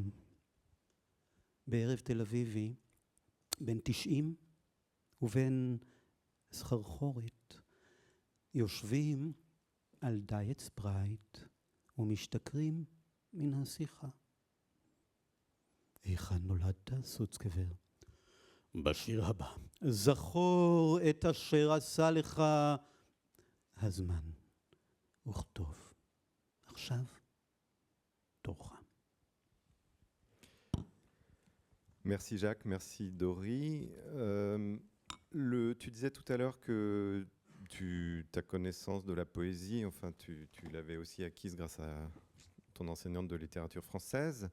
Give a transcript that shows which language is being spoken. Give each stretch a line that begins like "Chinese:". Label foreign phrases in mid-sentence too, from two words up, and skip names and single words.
Hebrew: בערב תל אביבי, בין 90 ובין סחרחורת, יושבים על דיאט ספרייט ומשתכרים מן השיחה. היכן נולדת, סוצקבר? בשיר הבא. זכור את אשר עשה לך הזמן, וכתוב. עכשיו, תורך.
French: Merci Jacques, merci Dory. Tu disais tout à l'heure que ta connaissance de la poésie, enfin tu l'avais aussi acquise grâce à ton enseignante de littérature française.